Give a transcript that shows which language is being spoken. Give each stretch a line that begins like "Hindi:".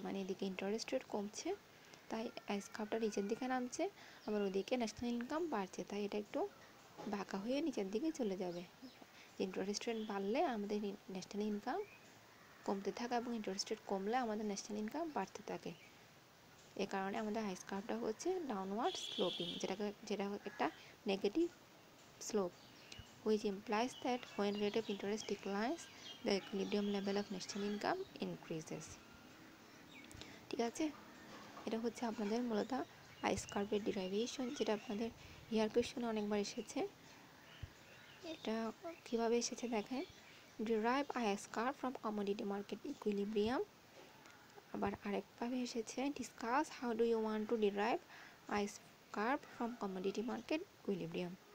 Bangla: মানে এদিকে interest rate কমছে তাই আইস কার্ভটা নিচের দিকে নামছে, আবার ওদিকে ন্যাশনাল ইনকাম বাড়ছে তাই এটা একটু বাঁকা হয়ে নিচের দিকে চলে যাবে। ইন্টারেস্ট রেট বাড়লে আমাদের ন্যাশনাল ইনকাম কমতে থাকে এবং ইন্টারেস্ট রেট কমলে আমাদের ন্যাশনাল ইনকাম বাড়তে থাকে। এ কারণে আমাদের আইস কার্ভটা হচ্ছে ডাউনওয়ার্ড স্লোপিং, যেটা একটা negative slope,
English: which implies that when rate of interest declines, the equilibrium level of national income increases.
Bangla: ঠিক আছে, এটা হচ্ছে আপনাদের মূলত আইস কার্ভের ডিরাইভেশন, যেটা আপনাদের ইয়ার কোয়েশ্চনে অনেকবার এসেছে। এটা কিভাবে এসেছে দেখেন,
English: Derive IS curve from commodity market equilibrium. আবার আরেকভাবে এসেছে, discuss how do you want to derive IS curve from commodity market equilibrium.